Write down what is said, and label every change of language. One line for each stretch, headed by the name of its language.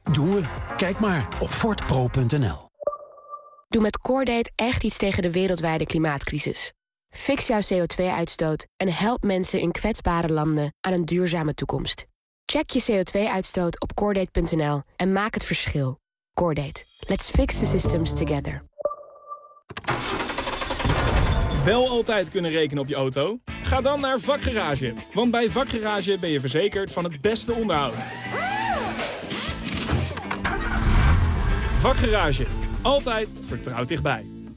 Dutch: Doen we. Kijk maar op fordpro.nl. Doe met CoreDate echt iets tegen de wereldwijde klimaatcrisis. Fix jouw CO2-uitstoot en help mensen in kwetsbare landen aan een duurzame toekomst. Check je CO2-uitstoot op CoreDate.nl en maak het verschil. CoreDate.
English: Let's fix the systems together.
Dutch: Wel altijd kunnen rekenen op je auto? Ga dan naar Vakgarage. Want bij Vakgarage ben je verzekerd van het beste onderhoud. Vakgarage. Altijd vertrouwd dichtbij.